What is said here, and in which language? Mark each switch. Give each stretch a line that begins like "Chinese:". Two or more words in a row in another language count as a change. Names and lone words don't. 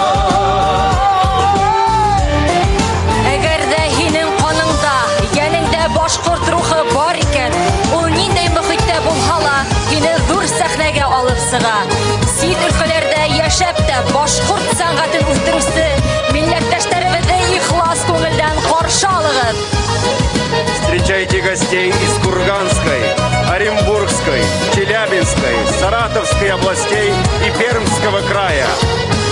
Bashkir: Әгәр дә һинең каныңда, янеңдә башкорт рухы бар икән, ул ниндәй мөхиттә булса ла, һине зур сәхнәгә алып сыга.
Tatar: Син өлкәләрдә яшәп тә башкорт сәнгатен үстерүче милләттәшләребезне ихлас күңелдән каршы алыгыз.
Russian: Встречайте гостей из Курганской, Оренбургской, Челябинской, Саратовской областей и Пермского края.